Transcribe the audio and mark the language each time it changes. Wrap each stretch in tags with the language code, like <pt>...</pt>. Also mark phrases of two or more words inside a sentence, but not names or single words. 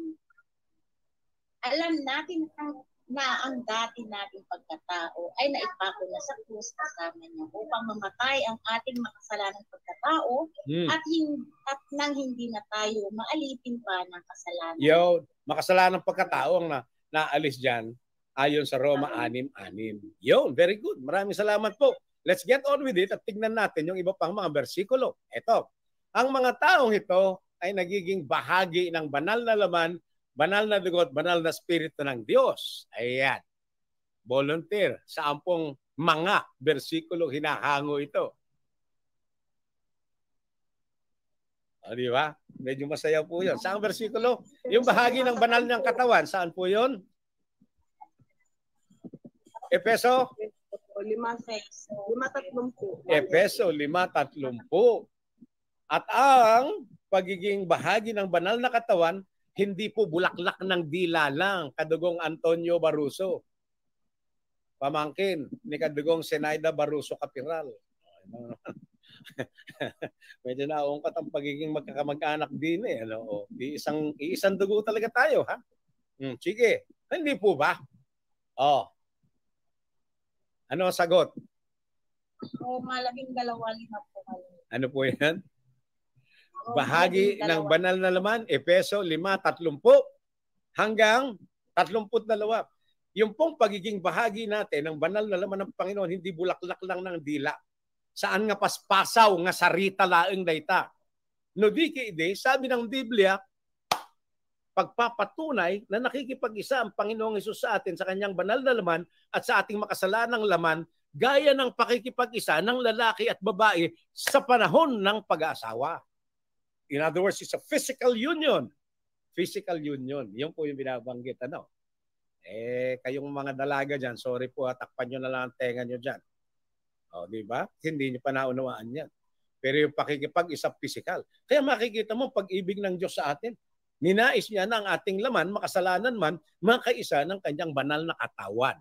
<tl>Alam natin na ang dati nating pagkatao ay naipako na sa krus kasama niya upang mamatay ang ating makasalanang pagkatao at nang hindi na tayo maalipin pa ng kasalanan. Yo, makasalanang pagkatao ang naalis dyan ayon sa Roma 6:6. Yun,</tl> <en>very good.</en> <tl>Maraming salamat po.</tl> <en>Let's get on with it</en> <tl>at tignan natin yung iba pang mga bersikulo. Ito, ang mga taong ito ay nagiging bahagi ng banal na laman, banal na dugo at banal na spirito ng Diyos. Ayan. Volunteer. Saan pong mga bersikulo hinahango ito? Di ba? Medyo masaya po yun. Saan bersikulo? Yung bahagi ng banal ng katawan. Saan po yun? Efeso? 5:30. Efeso 5:30. At ang pagiging bahagi ng banal na katawan, hindi po bulaklak ng dila lang, Kadugong Antonio Baruso. Pamangkin ni Kadugong Senaida Baruso Capiral. Medyo naungkat ang pagiging magkakamag-anak din eh. Ano? Iisang dugo talaga tayo, ha? Sige. Hindi po ba? Ano ang sagot? Roma 12:5 po. Ano po yan? Bahagi ng banal na laman, Efeso 5:30 hanggang 32. Yung pong pagiging bahagi natin ng banal na laman ng Panginoon, hindi bulaklak lang ng dila.</tl> <ilo>Saan nga paspasaw nga sarita laeng dayta. No di ide,</ilo> <tl>sabi ng Biblia, pagpapatunay na nakikipag-isa ang Panginoong Hesus sa atin sa kanyang banal na laman at sa ating makasalanang laman, gaya ng pakikipag-isa ng lalaki at babae sa panahon ng pag-aasawa.</tl> <en>In other words, it's a physical union. Physical union.</en> <tl>Yun po yung binabanggit. Kayong mga dalaga dyan, sorry po, takpan nyo na lang ang tenga nyo dyan. Di ba? Hindi nyo pa naunawaan yan. Pero yung pakikipag-isa physical. Kaya makikita mo pag-ibig ng Diyos sa atin. Ninais niya na ang ating laman, makasalanan man, makaisa ng kanyang banal na katawan.</tl>